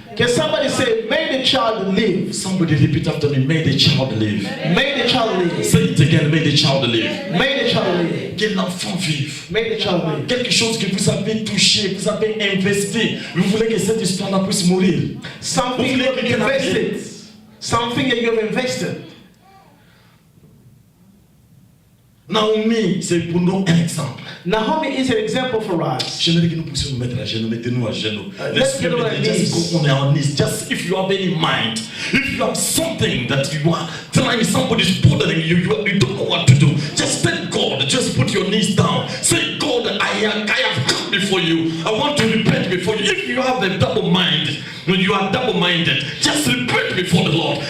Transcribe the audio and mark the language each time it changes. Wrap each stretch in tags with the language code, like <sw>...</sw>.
<en>Can somebody say, may the child live? Somebody repeat after me, may the child live. May the child live. Say it again, may the child live. May the child live.</en> <fr>Que l'enfant vive.</fr> <en>May the child live.</en> <fr>Quelque chose que vous avez touché, vous avez investi. Vous voulez que cette histoire puisse mourir.</fr> <en>Something you have invested. Something that you have invested.</en> <fr>Naomi, c'est pour nous un exemple.</fr> <en>Naomi is an example for us.</en> <fr>J'aimerais que nous puissions nous mettre à genoux, mettez-nous à genoux.</fr> <en>Let's get on our knees. Just go on our knees. Just if you have any mind, if you have something that you are trying, somebody's bothering you, you don't know what to do. Just tell God, just put your knees down. Say, God, I have come before you. I want to repent before you. If you have a double mind, when you are double-minded, just repent before the Lord.</en>